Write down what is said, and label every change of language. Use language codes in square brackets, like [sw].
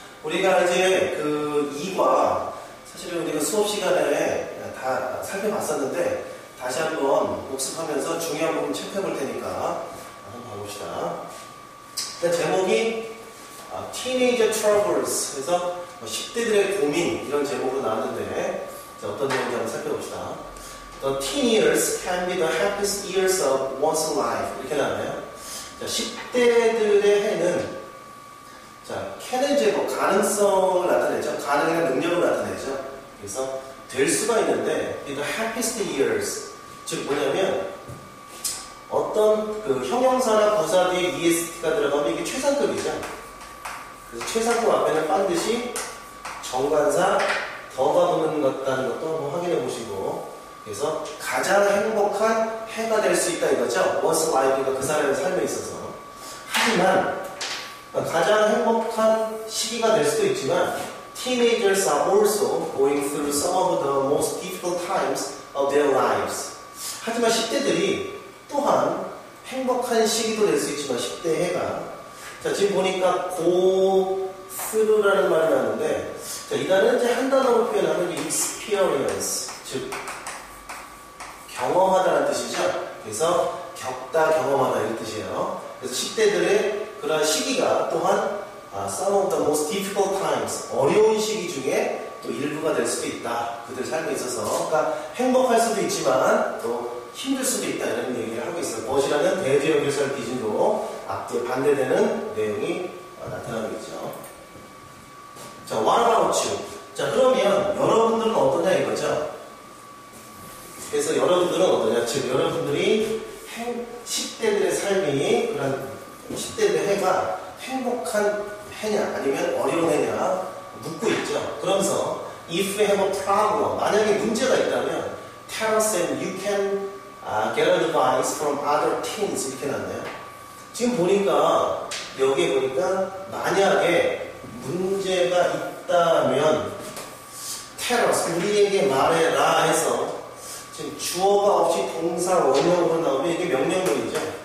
[ko] 우리가 이제 그 2과 사실은 우리가 수업 시간에 다 살펴봤었는데 다시 한번 복습하면서 중요한 부분 체크해 볼 테니까 한번 봐봅시다. 일단 제목이 Teenager Troubles, 그래서 10대들의 고민, 이런 제목으로 나왔는데 어떤 내용인지 한번 살펴봅시다. [en] The teen years can be the happiest years of one's life. [ko] 이렇게 나와요. 자, 10대들의 해는, 자, can은 이제 뭐 가능성을 나타내죠. 가능이나 능력을 나타내죠. 그래서 될 수가 있는데, [en] the happiest years. [ko] 즉 뭐냐면, 어떤 그 형용사나 부사 뒤에 EST가 들어가면 이게 최상급이죠. 그래서 최상급 앞에는 반드시 정관사 더가 붙는 것다는 것도 한번 확인해 보시고, 그래서 가장 행복한 해가 될 수 있다 이거죠. One's life가 그 사람의 삶에 있어서. 하지만 가장 행복한 시기가 될 수도 있지만 [en] Teenagers are also going through some of the most difficult times of their lives. [ko] 하지만 10대들이 또한 행복한 시기도 될 수 있지만 10대 해가, 자, 지금 보니까 go through라는 말이 나왔는데, 자, 이 단어는 이제 한 단어로 표현하면 experience, 즉 경험하다는 뜻이죠. 그래서 겪다, 경험하다 이런 뜻이에요. 그래서 10대들의 그러한 시기가 또한 [en] some of the most difficult times, [ko] 어려운 시기 중에 또 일부가 될 수도 있다. 그들 삶에 있어서. 그러니까 행복할 수도 있지만 또 힘들 수도 있다 이런 얘기를 하고 있어요. 벗이라는 대조연결설 기준으로 앞뒤에 반대되는 내용이 나타나겠죠. [en] 자, what about you? [ko] 자, 그러면 여러분들은 어떠냐 이거죠. 그래서 여러분들은 어떠냐? 즉, 여러분들이 10대들의 삶이, 그런 10대들의 해가 행복한 해냐, 아니면 어려운 해냐, 묻고 있죠. [en] 그러면서, if you have a problem, [ko] 만약에 문제가 있다면, [en] tell us and you can get advice from other teens. [ko] 이렇게 나왔네요. 지금 보니까, 여기에 보니까, 만약에 문제가 있다면, tell us, 우리에게 말해라 해서, 지금 주어가 없이 동사 원형으로 나오면 이게 명령문이죠.